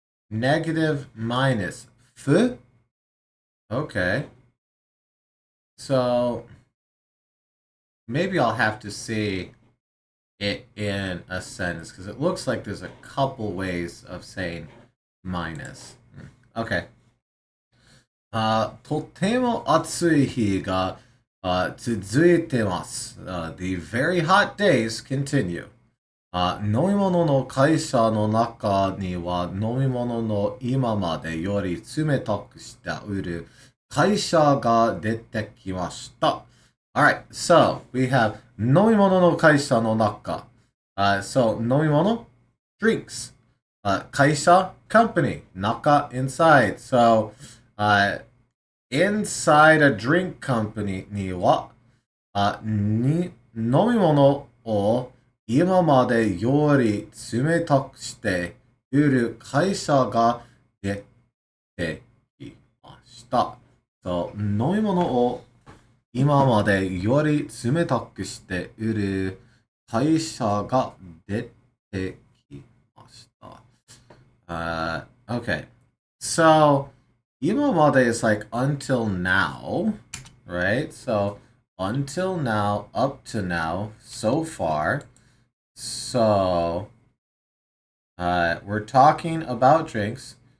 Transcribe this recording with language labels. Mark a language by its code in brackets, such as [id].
[en] Negative minus. F? Okay. So, maybe I'll have to see it in a sentence, because it looks like there's a couple ways of saying minus. Okay. [ja] とても暑い日が続いてます。 [en] The very hot days continue. [ja] 飲み物の会社の中には飲み物の今までより冷たくして売る会社が出てきました。 [en] Alright, so we have [ja] 飲み物の会社の中. [en] So 飲み物 drinks. 会社 company. 中 inside. So inside a drink company [ja] には、飲み物を今までより冷たくして売る会社が出てきました。 So, 飲み物を今までより冷たくして売る会社が出てきました。 [en] Okay. So, 今まで is like until now, right? So, until now, up to now, so far. So, we're talking about drinks.